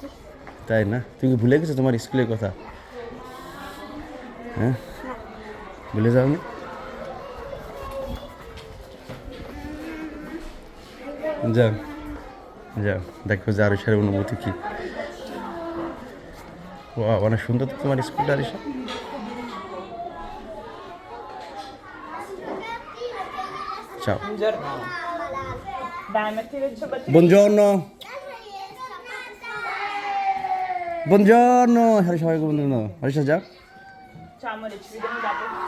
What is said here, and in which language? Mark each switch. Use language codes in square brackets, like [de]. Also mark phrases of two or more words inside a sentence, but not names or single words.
[bn] তাই না? তুমি ভুলে গেছো তোমার স্কুলের কথা? হ্যাঁ, ভুলে যাও নি? যাও যাও, দেখো যে আরিশার অনুভূতি কি। ওয়াও, অনেক সুন্দর তো তোমার স্কুলটা আরিশা। [it] ciao. Dai, metti il ciabattino. Buongiorno. Buongiorno. [bn] Arisha, সবাইকে buongiorno. Arisha, যাও। [it] Ciao amore, ci vediamo dopo.